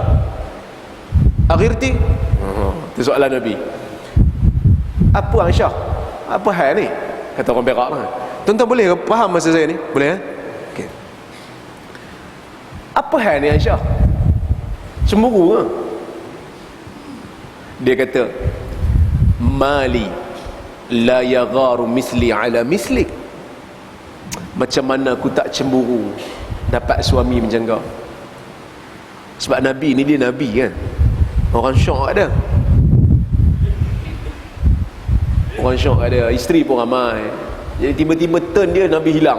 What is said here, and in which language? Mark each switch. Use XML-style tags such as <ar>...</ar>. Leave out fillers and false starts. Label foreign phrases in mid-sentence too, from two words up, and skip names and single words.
<ms>Aghirti?" Itu soalan Nabi. Apa Aisyah? Apa hal ni? Kata orang Perak lah. Tuan-tuan boleh faham masa saya ni? Boleh eh? Okay. Apa hal ni Aisyah? Cemburu ke? Dia kata,</ms> <ar>"Mali la yagharu misli ala mislik."</ar> <ms>Macam mana aku tak cemburu dapat suami macam kau? Sebab Nabi ni dia Nabi kan. Orang syok ada. Orang syok ada, isteri pun ramai. Jadi tiba-tiba turn dia Nabi hilang.</ms>